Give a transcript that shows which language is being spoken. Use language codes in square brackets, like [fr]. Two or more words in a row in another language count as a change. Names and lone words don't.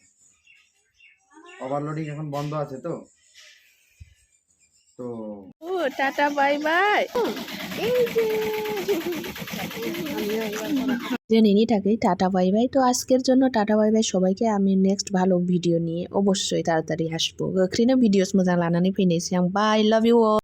[bn] ওভারলোডিং এখন বন্ধ আছে তো ও টাটা [en] bye bye. [bn] এই যে নিনি থাকে টাটা [en] bye bye. [bn] তো আজকের জন্য টাটা [en] bye bye [bn] সবাইকে। আমি নেক্সট ভালো ভিডিও নিয়ে অবশ্যই তাড়াতাড়ি আসবো। [brx] गोख्रैनो भिडिअस मोजां लानानै फैनोसै आं। [en] Bye, love you all.